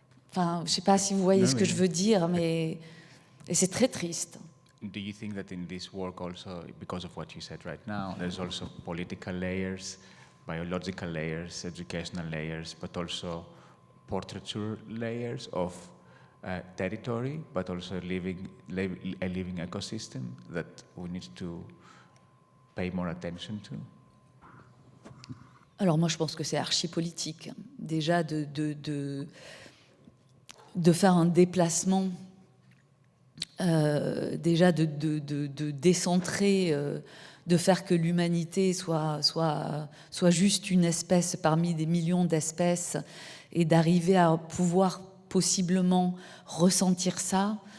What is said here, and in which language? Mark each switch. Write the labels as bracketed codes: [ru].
[fr] Enfin, je ne sais pas si vous voyez ce que je veux dire, mais c'est très triste. [en] Do you think that in this work also, because of what you said right now, there's also political layers, biological layers, educational layers, but also portraiture layers of territory, but also a living ecosystem that we need to pay more attention to? [fr] Alors moi, je pense que c'est archi-politique. Déjà, de faire un déplacement, déjà de décentrer, de faire que l'humanité soit juste une espèce parmi des millions d'espèces et d'arriver à pouvoir possiblement ressentir ça.